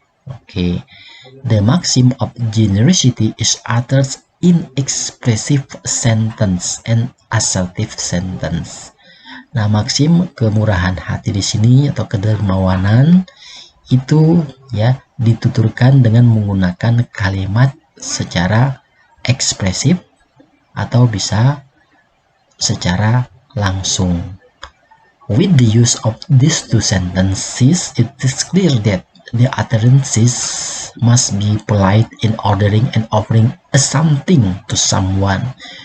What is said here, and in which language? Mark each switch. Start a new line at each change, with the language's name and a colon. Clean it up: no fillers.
English: Okay, the maxim of generosity is uttered in expressive sentence and assertive sentence.
Indonesian: Nah, maksim kemurahan hati di sini atau kedermawanan itu ya dituturkan dengan menggunakan kalimat secara ekspresif atau bisa secara langsung.
English: With the use of these two sentences, it is clear that the utterances must be polite in ordering and offering something to someone.